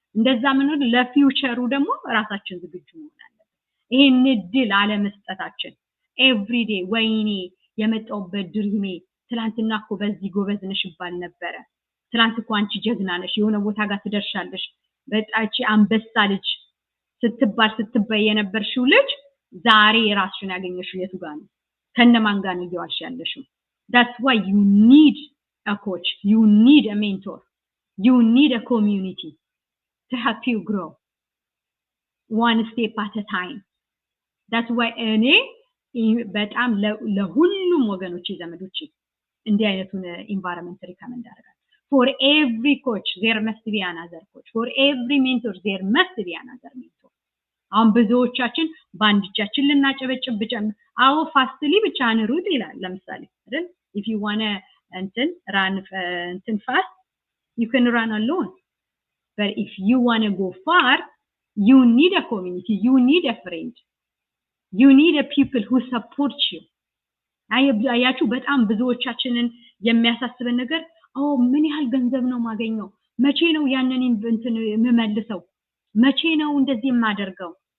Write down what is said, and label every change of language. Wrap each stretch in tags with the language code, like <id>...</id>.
<am>እንደዛ ምን ለፊውቸሩ ደግሞ ራሳችን ዝግጁ መሆን አለብን። ይሄን እድል አለመስጠታችን ኤቭሪዴ ወይኔ የመጣውበት ድሪሜ ትላንትና እኮ በዚህ ጎበዝ ነሽ ይባል ነበረ፣ ትላንት እኮ አንቺ ጀግና ነሽ የሆነ ቦታ ጋር ትደርሻለሽ፣ በጣቺ አንበሳ ልጅ ስትባይ የነበርሽው ልጅ ዛሬ ራስሽን ያገኘሽው የቱ ጋር ነው? ከነማን ጋር ነው እየዋልሽ ያለሽው?</am> <en>that's why you need a coach, you need a mentor, you need a community to help you grow one step at a time. that's why</en> <am>እኔ በጣም ለሁሉም ወገኖች ዘመዶች እንዲህ አይነቱን</am> <en>environment recommend አደርጋለሁ። for every coach there must be another coach, for every mentor there must be another mentor.</en> <am>አሁን ብዙዎቻችን ባንድ እጃችን ልናጨበጭብ ብቻ አዎ ፋስትሊ ብቻ እንሩጥ ይላል ለምሳሌ አይደል?</am> <en>if you want to run fast you can run alone, but if you want to go far you need a community, you need a friend, you need a people who support you.</en> <am>አያችሁ በጣም ብዙዎቻችንን የሚያሳስበን ነገር ምን ያህል ገንዘብ ነው ማገኘው፣ መቼ ነው ያንን የምመልሰው፣ መቼ ነው እንደዚህ የማደርገው?</am>